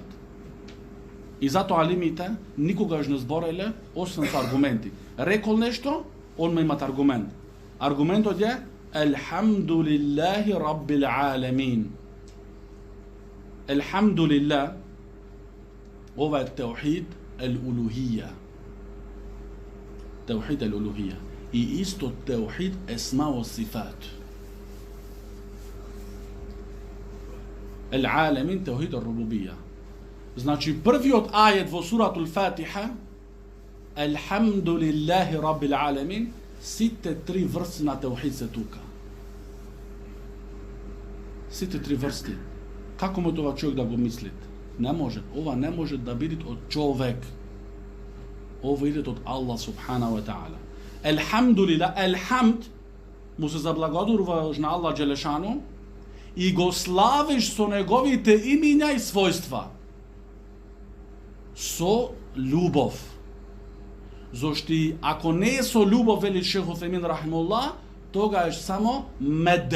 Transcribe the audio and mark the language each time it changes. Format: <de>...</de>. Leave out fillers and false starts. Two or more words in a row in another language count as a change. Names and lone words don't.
<mk>И затоа алимите никогаш не збореле освен со аргументи. Рекол нешто, он имат аргумент. Аргументот е</mk> <ar>الحمد لله رب العالمين.</ar> <mk>Елхамдулиллах, ова е</mk> <ar>توحيد الألوهية. توحيد الألوهية.</ar> <mk>И исто</mk> <ar>توحيد الأسماء والصفات. العالمين توحيد الربوبية.</ar> <mk>Значи првиот ајет во суратул Фатиха,</mk> <ar>الحمد لله رب العالمين,</ar> <mk>сите три врсти на таухид се тука. Сите три врсти. Како може ова човек да го мислит? Не може. Ова не може да биде од човек. Ова иде од Аллах</mk> <ar>سبحانه وتعالى.</ar> <mk>Елхамдулилlah, елхамд му се заблагодаруваш на Аллах Джелешану и го славиш со неговите имиња и својства. Со љубов. Зошто ако не е со љубов, вели Шейх Уфемин рахимуллах, тогаш само медх.</mk>